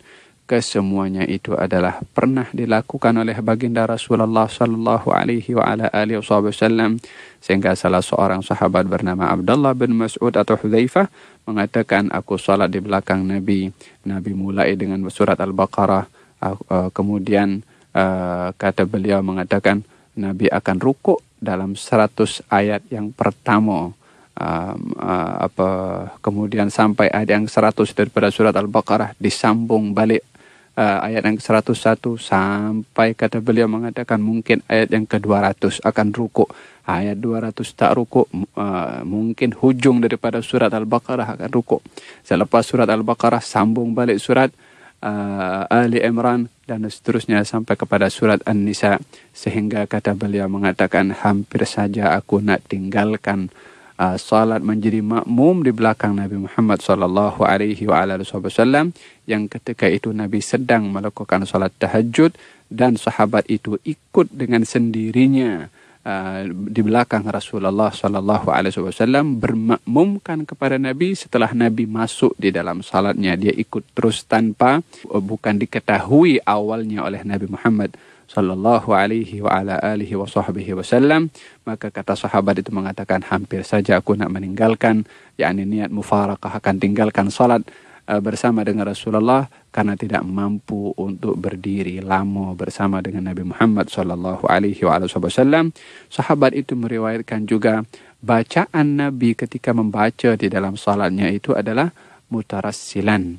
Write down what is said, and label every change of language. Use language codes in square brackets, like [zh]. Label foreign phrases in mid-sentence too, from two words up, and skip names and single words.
[ms] Kesemuanya itu adalah pernah dilakukan oleh baginda Rasulullah [ar] صلى الله عليه وسلم, [ms] sehingga salah seorang sahabat bernama Abdullah bin Mas'ud atau Hudzaifah mengatakan, aku salat di belakang Nabi. Nabi mulai dengan surat Al-Baqarah, kemudian kata beliau mengatakan Nabi akan rukuk dalam 100 ayat yang pertama. kemudian sampai ayat yang 100 daripada surat Al-Baqarah disambung balik ayat yang ke-101 sampai kata beliau mengatakan mungkin ayat yang ke-200 akan rukuk, ayat 200 tak rukuk, mungkin hujung daripada surat Al-Baqarah akan rukuk. Selepas surat Al-Baqarah sambung balik surat Ali Imran dan seterusnya sampai kepada surat An-Nisa, sehingga kata beliau mengatakan hampir saja aku nak tinggalkan salat menjadi makmum di belakang Nabi Muhammad [ar] صلى الله عليه وسلم [ms] yang ketika itu Nabi sedang melakukan salat tahajud dan sahabat itu ikut dengan sendirinya di belakang Rasulullah [ar] صلى الله عليه وسلم [ms] bermakmumkan kepada Nabi. Setelah Nabi masuk di dalam salatnya, dia ikut terus tanpa bukan diketahui awalnya oleh Nabi Muhammad [ar] صلى الله عليه وعلى آله وصحبه وسلم. [ms] Maka kata sahabat itu mengatakan hampir saja aku nak meninggalkan, yakni niat mufaraqah, akan tinggalkan salat bersama dengan Rasulullah karena tidak mampu untuk berdiri lama bersama dengan Nabi Muhammad [ar] صلى الله عليه وسلم. [ms] Sahabat itu meriwayatkan juga bacaan Nabi ketika membaca di dalam salatnya itu adalah mutarassilan.